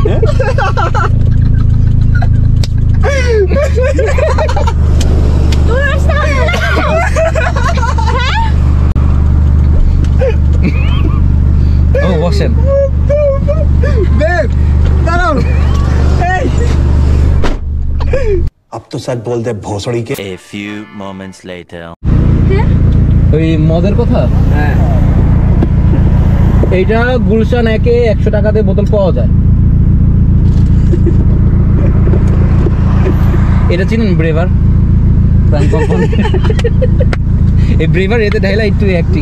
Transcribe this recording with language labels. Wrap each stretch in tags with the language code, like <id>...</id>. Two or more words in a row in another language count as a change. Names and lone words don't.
<bn>তুমি রাস্তা হ্যাঁ? ও বসেন। দাঁড়াও।</bn> <hi>अब तो सच बोल दे भोसड़ी के।</hi> <en>A few moments later</en> <bn>হ্যাঁ? ওই মদের কথা, হ্যাঁ এইটা গুলশান 1-এ 100 টাকাতে বোতল পাওয়া যায়। এটা চিনেন? ব্রেভার এই ব্রেভার এতে ঢাইলা একটু অ্যাক্টিং।</bn>